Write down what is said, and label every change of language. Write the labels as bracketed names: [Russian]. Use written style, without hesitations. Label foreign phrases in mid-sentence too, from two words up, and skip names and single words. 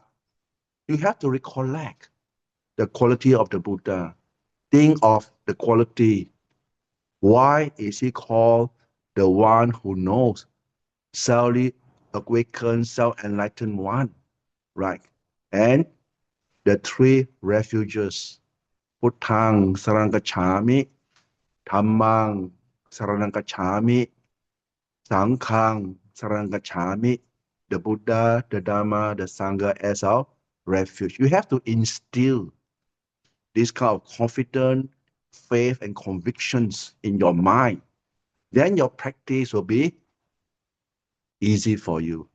[English] You have to recollect the quality of the Buddha. Think of the quality. Why is he called the one who knows? Self-awakened, self-enlightened one, right? And the three refuges, [Pali] Puttang Saranang Gacchami, Dhammang Saranang Gacchami, Sanghang Sarangachami, [English] the Buddha, the Dhamma, the Sangha as our refuge. You have to instill this kind of confidence, faith, and convictions in your mind. Then your practice will be easy for you.